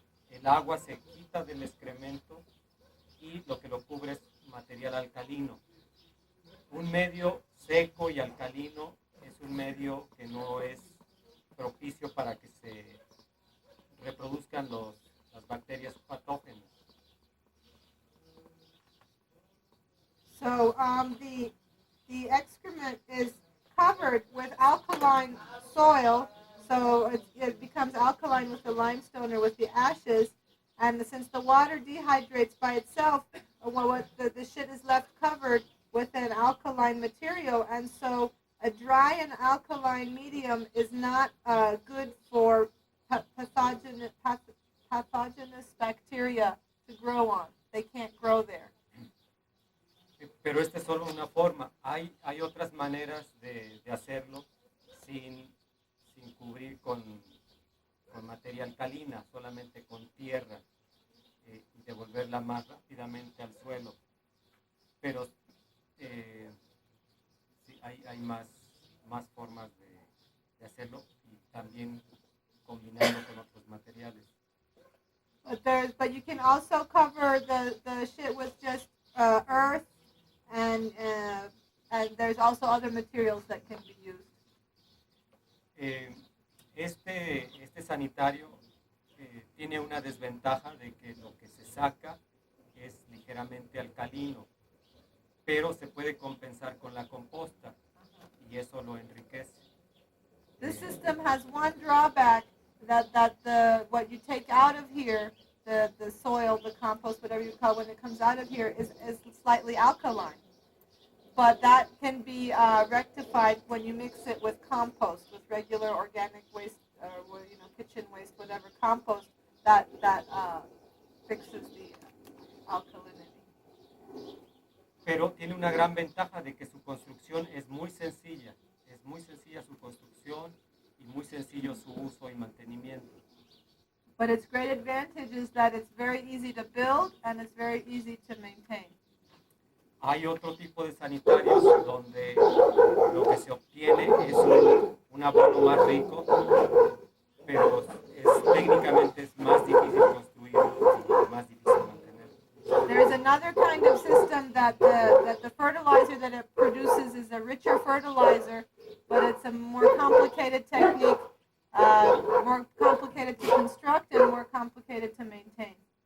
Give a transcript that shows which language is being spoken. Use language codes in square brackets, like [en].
[es] El agua se quita del excremento y lo que lo cubre es material alcalino. Un medio seco y alcalino es un medio que no es propicio para que se reproduzcan las bacterias patógenas. [en] So the excrement is covered with alkaline soil, so it becomes alkaline with the limestone or with the ashes, and since the water dehydrates by itself, the shit is left covered with an alkaline material, and so a dry and alkaline medium is not good for pathogenous bacteria to grow on. They can't grow there. [es] Pero esta es solo una forma. Hay otras maneras de hacerlo sin cubrir con materia alcalina, solamente con tierra, y devolverla más rápidamente al suelo. Pero sí, hay más formas de hacerlo y también combinarlo con otros materiales. [en] But you can also cover the shit with just earth, and there's also other materials that can be used. [es] Este sanitario tiene una desventaja de que lo que se saca es ligeramente alcalino, pero se puede compensar con la composta y eso lo enriquece. [en] This system has one drawback, that what you take out of here, the soil, the compost, whatever you call it, when it comes out of here is slightly alkaline. But that can be rectified when you mix it with compost, with regular organic waste, or kitchen waste, whatever compost, that fixes the alkalinity. [es] Pero tiene una gran ventaja de que su construcción es muy sencilla su construcción y muy sencillo su uso y mantenimiento. [en] But its great advantage is that it's very easy to build and it's very easy to maintain. [es] Hay otro tipo de sanitarios donde lo que se obtiene es un abono más rico, pero técnicamente es más difícil construirlo y más difícil mantenerlo. [en] There's another kind of system that the fertilizer that it produces is a richer fertilizer, but it's a more complicated technique, more complicated to construct and more complicated to maintain.